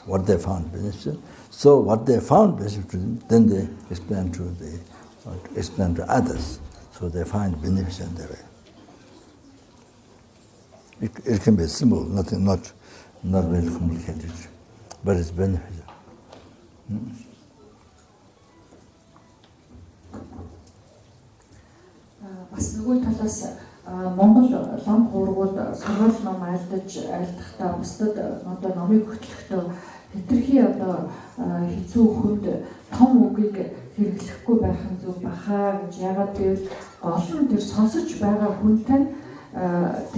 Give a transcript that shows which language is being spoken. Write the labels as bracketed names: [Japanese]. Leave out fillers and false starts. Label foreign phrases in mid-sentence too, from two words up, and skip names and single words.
[English] What they found beneficial. So what they found beneficial, then they explain to others. So they find beneficial in their way. It can be simple, not really complicated, but it's beneficial. [Mongolian] Бас нөгөө талаас Монгол лам хуургууд сургууль ном айлдахдаа бусдад одоо номыг хөтлөхдөө хэтэрхий одоо хэцүү хүнд том үгийг хэрэглэхгүй байх нь зөв бахаа гэж яагаад гэвэл олон тэр сонсож байгаа хүнтэй тэр